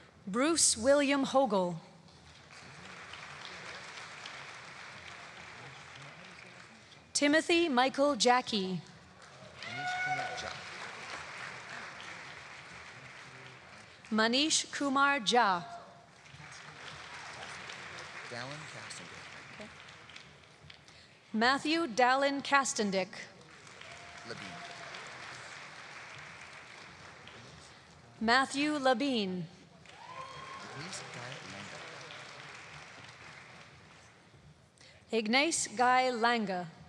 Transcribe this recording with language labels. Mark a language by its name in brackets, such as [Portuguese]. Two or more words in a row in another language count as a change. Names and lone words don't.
[English] Bruce William Hogle. Timothy Michael Jackie. Manish Kumar Jha. Dallin Castendick. Matthew Dallin Castendick. Labine. Matthew Labine. Ignace Guy Langa.